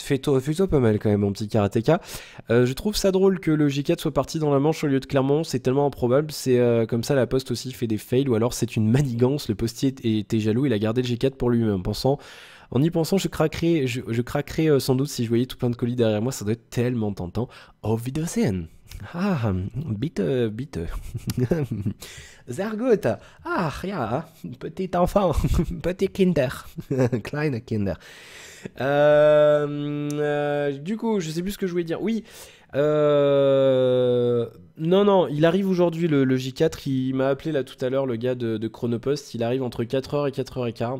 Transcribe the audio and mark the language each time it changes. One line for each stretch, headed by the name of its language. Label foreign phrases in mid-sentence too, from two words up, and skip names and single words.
French: Fais-toi pas mal quand même, mon petit karatéka. Je trouve ça drôle que le G4 soit parti dans la Manche au lieu de Clermont, c'est tellement improbable. C'est comme ça, la Poste aussi fait des fails, ou alors c'est une manigance. Le postier était jaloux, il a gardé le G4 pour lui-même, en y pensant, je craquerais sans doute si je voyais tout plein de colis derrière moi, ça doit être tellement tentant.
German: Auf Wiedersehen. Ah, bitte. Sehr gut. Ah, ja,
French: petit enfant, petit Kinder,
German: kleine Kinder.
French: Du coup, je sais plus ce que je voulais dire. Oui, non, il arrive aujourd'hui le J4, il m'a appelé là tout à l'heure, le gars de Chronopost, il arrive entre 4h et 4h15.